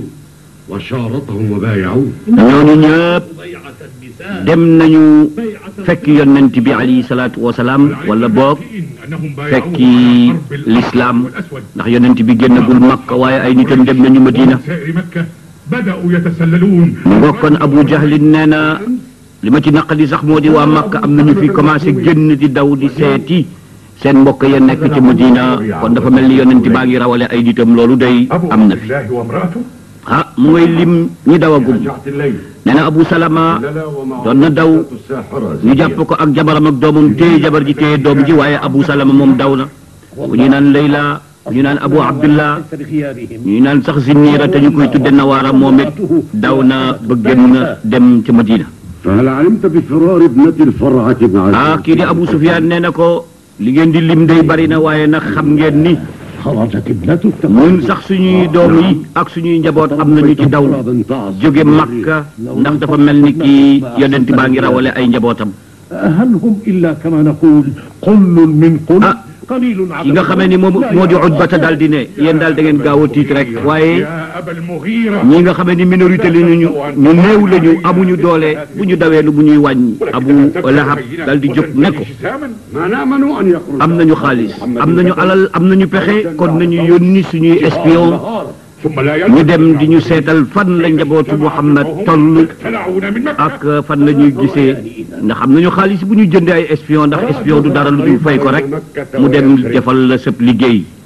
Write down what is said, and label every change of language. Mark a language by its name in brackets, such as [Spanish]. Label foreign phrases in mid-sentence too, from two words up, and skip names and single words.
[Arabic] وشارطهم وبايعوه [Wolof] ñooñu ñëpp dem nañu fekk yonent bi [Arabic] عليه الصلاة والسلام [Wolof] wala boog [Arabic] انهم بايعوه [Wolof] fekki l'islam ndax yonent bi génnagul Makka waaye ay nitam dem nañu Madina [Arabic] سائر مكة بدأوا يتسللون [Wolof] mu ngokkoon Abu Jahlin nee na li ma ci naqadi sax moo di waa Makka am nañu fi commencé génn di daw di seeti seen mbokk ya nekk ci Madina kon dafa mel ni yonent baa ngi rawale ay nitam loolu day [Arabic] أبو [Wolof] am na [Arabic] عبد [Wolof] fi [Arabic] الله وامرأته [Wolof] mu ngay lim ñi dawagum [Arabic] رجعت الليل [Wolof] nee na Abu Salama [Arabic] لا ومع [Wolof] doon na daw [Arabic] الساحرة [Wolof] ñu jàpp ko ak jabaram ak doomam téye jabar ji téye doom ji waaye Abu Salama moom daw na ku ñu naan Layla ñu naan Abu Abdullah ñu naan sax Zinniira te ñu koy tudde Nawaara moom it daw na ba génn dem ca Madina. [Arabic] فهل علمت بفرار ابنة الفرعة بن عزيز [Wolof] kii di Abu Sufyaan nee na ko li ngeen di lim day bari na waaye nag xam ngeen ni [Arabic] خرجت ابنتك [Wolof] ñun sax suñuy doom yi ak suñuy njaboot am nañu ci daw jóge Makka ndax dafa mel ni kii yonent baa ngi rawale ay njabootam. [Arabic] هل هم إلا كما نقول قل من قل [Wolof] ki nga xamee ni moom moo di Utbata daal di ne yéen daal da ngeen gaaw a tiit rek waaye ñi nga xamee ni minorité li ñu néew lañu amuñu doole bu ñu dawee lu bu ñuy wàññi Abu Lahab daal di jóg ne ko am nañu xaalis am nañu alal am nañu pexe kon nañu yónni suñuy espion ñu dem di ñu seetal fan la njabootu Muhammad toll ak fan la ñuy gisee ndax am nañu xaalis bu ñu jëndee ay espion ndax espion du dara lu dul fay ko rek mu dem defal la sëb liggéey.